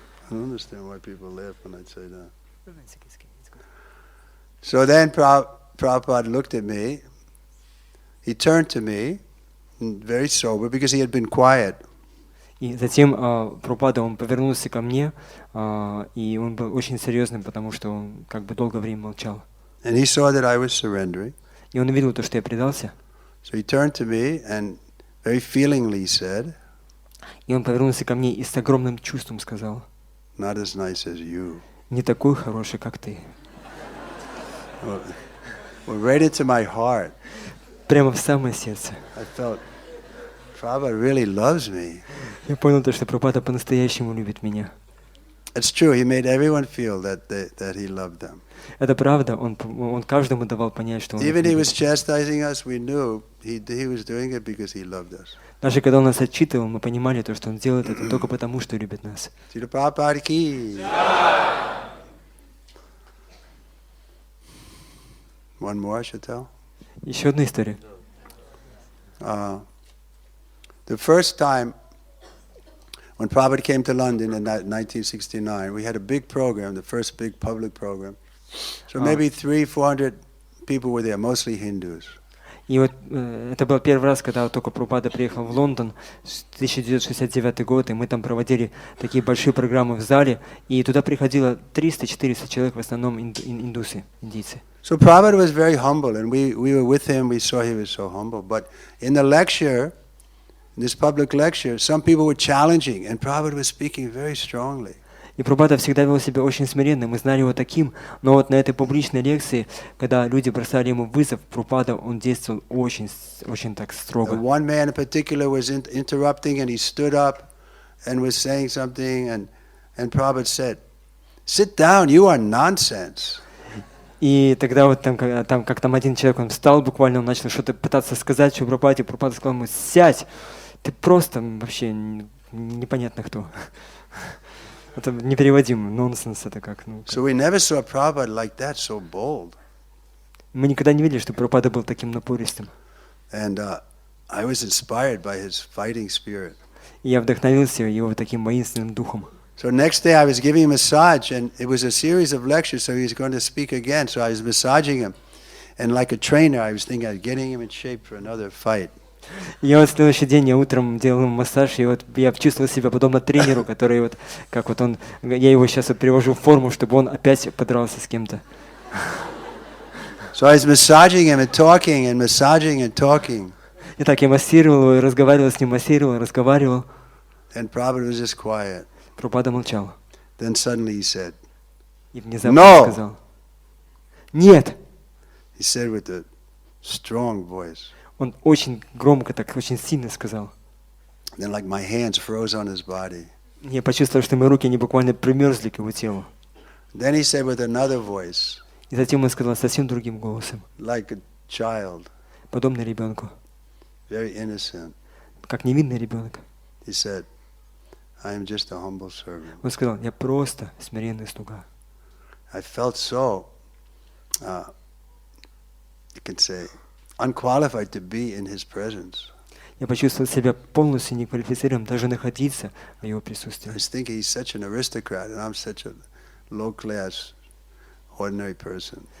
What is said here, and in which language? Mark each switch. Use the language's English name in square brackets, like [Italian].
[English] I don't understand why people laugh when I say that. So then Prabhupada looked at me. He turned to me, very sober, because he had been quiet. [Russian] И затем Прабхупада, он повернулся ко мне, и он был очень серьезным, потому что он как бы долгое время молчал. [English] And he saw that I was surrendering. [Russian] И он увидел то, что я предался. [English] So he turned to me and very feelingly said, [Russian] и он повернулся ко мне и с огромным чувством сказал: [English] "Not as nice as you." [Russian] Не такой хороший, как ты. [English] Well, right into my heart. [Russian] Прямо в самое сердце. [English] I felt Prabhupada really loves me. [Russian] Я понял то, что Прабхупада по-настоящему любит меня. [English] It's true. He made everyone feel that he loved them. [Russian] Это правда. Он каждому давал понять, что он их [English] Even he [Russian] любит. [English] was chastising us, we knew he was doing it because he loved us. [Russian] Даже когда он нас отчитывал, мы понимали то, что он делает это только потому, что любит нас. Шрила Прабхупада ки. [English] One more I should tell. [Russian] Еще одна история. [English] The first time when Prabhupada came to London in 1969, we had a big program, the first big public program. So maybe 300-400 people were there, mostly Hindus. [Russian] И вот это был первый раз, когда только Прабхупада приехал в Лондон, 1969 год, и мы там проводили такие большие программы в зале, и туда приходило 300-400 человек, в основном индусы, индийцы. [English] So Prabhupada was very humble, and we were with him. We saw he was so humble. But in the lecture, in this public lecture, some people were challenging, and Prabhupada was speaking very strongly. [Russian] И Прабхупада всегда вел себя очень смиренно, мы знали его таким, но вот на этой публичной лекции, когда люди бросали ему вызов, Прабхупада, он действовал очень так строго. [English] One man in particular was interrupting, and he stood up and was saying something, and Prabhupada said, "Sit down, you are nonsense." [Russian] И тогда вот там один человек, он встал буквально, он начал что-то пытаться сказать Прабхупаде, Прабхупада сказал ему: "Сядь, ты просто вообще непонятно кто." Это непереводимый нонсенс, это как. [English] So we never saw Prabhupada like that, so bold. [Russian] Мы никогда не видели, что Прабхупада был таким напористым. [English] And I was inspired by his fighting spirit. [Russian] И я вдохновился его таким воинственным духом. [English] So next day I was giving him a massage, and it was a series of lectures, so he was going to speak again. So I was massaging him, and like a trainer, I was thinking of getting him in shape for another fight. [Russian] И вот в следующий день я утром делал ему массаж, и вот я чувствовал себя подобно тренеру, который вот, как вот он, я его сейчас вот привожу в форму, чтобы он опять подрался с кем-то. [English] So I was massaging him and talking and massaging and talking. [Russian] Итак, я массировал его, и разговаривал с ним, массировал, разговаривал. [English] And Prabhupada was just quiet. [Russian] Прабхупада молчал. [English] Then suddenly he said, [Russian] И внезапно сказал: "Нет!" [English] He said with a strong voice. [Russian] Он очень громко, так очень сильно сказал. [English] Then like my hands froze on his body. [Russian] Я почувствовал, что мои руки, они буквально примерзли к его телу. [English] Then he said with another voice. [Russian] И затем он сказал совсем другим голосом. [English] Like a child. [Russian] Подобно ребенку. [English] Very innocent. [Russian] Как невинный ребенок. [English] He said, I am just a humble servant. [Russian] Он сказал: "Я просто смиренный слуга." [English] I felt so, you can say, unqualified to be in his presence. [Russian] Я почувствовал себя полностью неквалифицированным даже находиться в его присутствии. [English] I was thinking he's such an aristocrat, and I'm such a low-class, ordinary person.